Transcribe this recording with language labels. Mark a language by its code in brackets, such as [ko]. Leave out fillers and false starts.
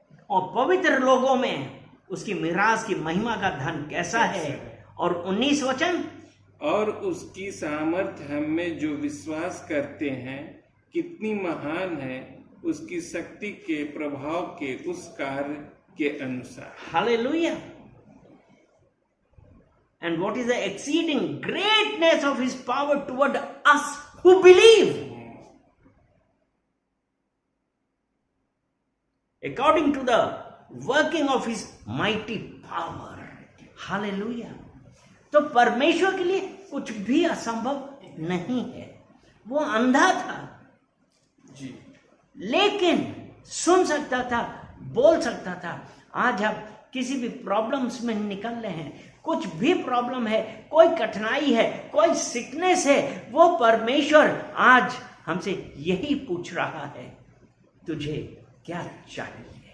[hi] और पवित्र लोगों में उसकी मिरास की महिमा का धन कैसा है। और 19 वचन, और उसकी सामर्थ्य हम में जो विश्वास करते हैं कितनी महान है, उसकी शक्ति के प्रभाव के उस कार्य के अनुसार। Hallelujah. [en] And what is the exceeding greatness of his power toward us who believe, according to the working of his mighty power। [hi] Hallelujah. तो परमेश्वर के लिए कुछ भी असंभव नहीं है। वो अंधा था जी, लेकिन सुन सकता था, बोल सकता था। आज आप किसी भी प्रॉब्लम्स में निकल रहे हैं, कुछ भी प्रॉब्लम है, कोई कठिनाई है, कोई सिकनेस है, वो परमेश्वर आज हमसे यही पूछ रहा है, तुझे क्या चाहिए।